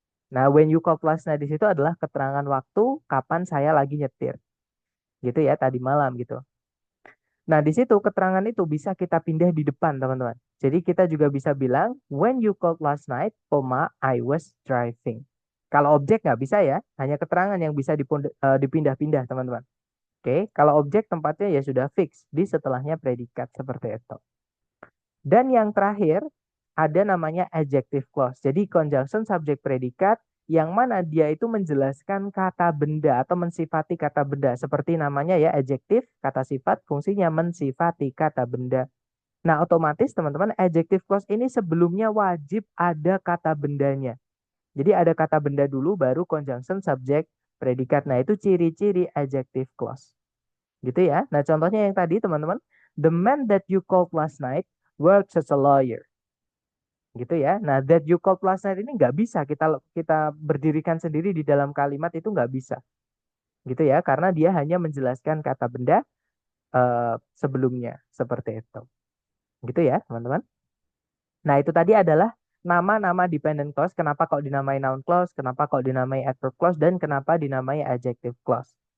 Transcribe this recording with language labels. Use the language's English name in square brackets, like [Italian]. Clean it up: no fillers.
[Indonesian] Nah, [English] when you called last night [Indonesian] di situ adalah keterangan waktu kapan saya lagi nyetir, gitu ya, tadi malam gitu. Nah, di situ keterangan itu bisa kita pindah di depan, teman-teman. Jadi kita juga bisa bilang, [English] when you called last night, I was driving. [Indonesian] Kalau objek nggak bisa ya, hanya keterangan yang bisa dipindah-pindah, teman-teman. Oke, kalau objek tempatnya ya sudah fix di setelahnya predikat seperti itu. Dan yang terakhir, ada namanya adjective clause. Jadi conjunction subject predikat yang mana dia itu menjelaskan kata benda atau mensifati kata benda. Seperti namanya ya adjektif, kata sifat, fungsinya mensifati kata benda. Nah, otomatis teman-teman adjective clause ini sebelumnya wajib ada kata bendanya. Jadi ada kata benda dulu baru conjunction subject predikat. Nah, itu ciri-ciri adjective clause. Gitu ya. Nah, contohnya yang tadi teman-teman, [English] the man that you called last night works as a lawyer. [Indonesian] Gitu ya. Nah, [English] that you called last night [Indonesian] ini nggak bisa kita kita berdirikan sendiri di dalam kalimat itu nggak bisa. Gitu ya, karena dia hanya menjelaskan kata benda sebelumnya seperti itu. Gitu ya, teman-teman. Nah, itu tadi adalah nama-nama dependent clause, kenapa kok dinamai noun clause, kenapa kok dinamai adverb clause, dan kenapa dinamai adjective clause.